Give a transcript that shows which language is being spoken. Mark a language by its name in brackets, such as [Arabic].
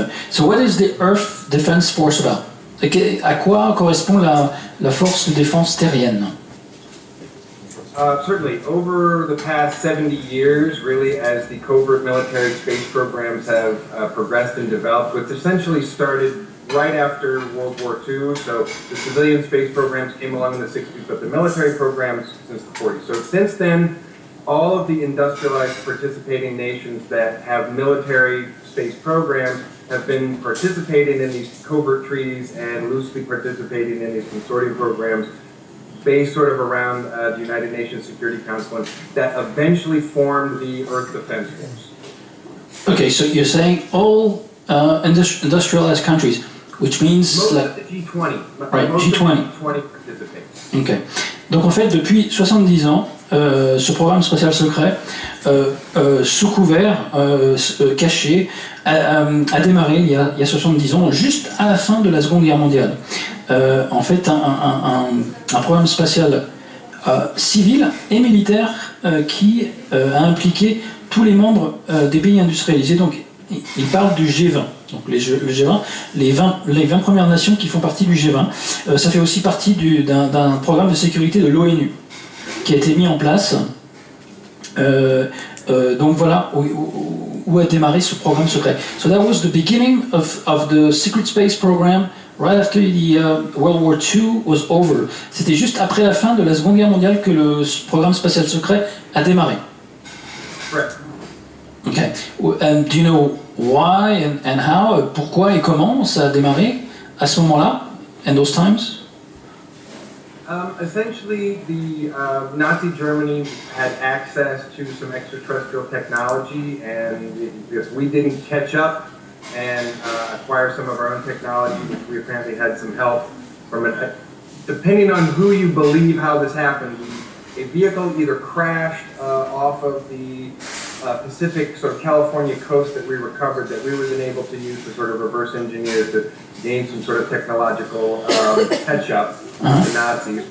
[English] So what is the Earth Defense Force about? [French] À quoi correspond la force de défense terrienne? [English] Certainly, over the past 70 years, really, as the covert military space programs have progressed and developed, which essentially started right after World War II. So the civilian space programs came along in the 60s, but the military programs since the 40s. So since then, all of the industrialized participating nations that have military space programs have been participating in these covert treaties and loosely participating in these consortium programs based sort of around the United Nations Security Council that eventually formed the Earth Defense Force. Okay, so you're saying all industrialized countries, which means most of the G20, right, most G20. of the G20 participate. Okay. [French] Donc en fait, depuis 70 ans, ce programme spatial secret, sous couvert, caché, a démarré il y a 70 ans, juste à la fin de la Seconde Guerre mondiale. En fait, un programme spatial civil et militaire qui a impliqué tous les membres des pays industrialisés. Donc, il parle du G20. Donc le G20, les 20 premières nations qui font partie du G20. Ça fait aussi partie d'un programme de sécurité de l'ONU qui a été mis en place. Donc voilà où a démarré ce programme secret. [English] So that was the beginning of the secret space program right after the World War II was over. [French] C'était juste après la fin de la Seconde Guerre mondiale que le programme spatial secret a démarré. [English] Correct. Okay. And do you know why and how, [French] pourquoi et comment ça a démarré à ce moment-là, [English] in those times? Essentially, the Nazi Germany had access to some extraterrestrial technology, and if we didn't catch up and acquire some of our own technology, which we apparently had some help from it. Depending on who you believe how this happened, a vehicle either crashed off of the Pacific sort of California coast that we recovered that we were then able to use to sort of reverse engineer to gain some sort of technological catch-up with the Nazis.